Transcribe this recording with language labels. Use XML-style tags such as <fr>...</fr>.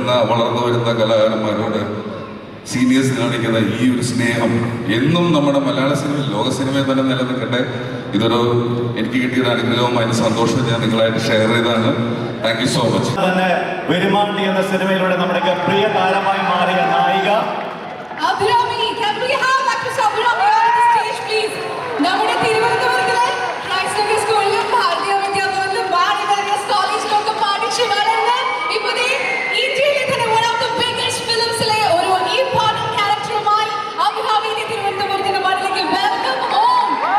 <ml>വളർന്നു വരുന്ന കലാകാരന്മാരോട്, സീനിയേഴ്സ് കാണിക്കുന്ന ഈ ഒരു സ്നേഹം എന്നും നമ്മുടെ മലയാള സിനിമയിൽ, ലോക സിനിമയിൽ തന്നെ നിലനിൽക്കട്ടെ. ഇതൊരു എനിക്ക് കിട്ടിയൊരു അനുഗ്രഹവും അതിന് സന്തോഷവും ഞാൻ നിങ്ങളായിട്ട് ഷെയർ ചെയ്താണ്. Thank you so much. തന്നെ വെരുമാണ്ടി എന്ന സിനിമയിലൂടെ നമ്മുടെ പ്രിയ താരമായി മാറിയ നായിക Abhirami.</ml> <en>Can we have actress Abhirami on the stage, please?</en> <ml>നമ്മുടെ തിരുവനന്തപുരത്തിലെ ക്രൈസ്റ്റ് നഗർ സ്കൂളിലും ഭാരതീയ വിദ്യാഭവനിലും വാരിയസ് കോളേജിലൊക്കെ പഠിച്ച് വളർന്ന് ഇപ്പോൾ ഇന്ത്യയിലെ തന്നെ</ml> <en>one of the biggest films</en> <ml>ലെ ഒരു important characterമായി അഭിരാമിയെ തിരുവനന്തപുരത്തിന്റെ മണ്ണിലേക്ക് വെൽക്കം ഹോം.</ml>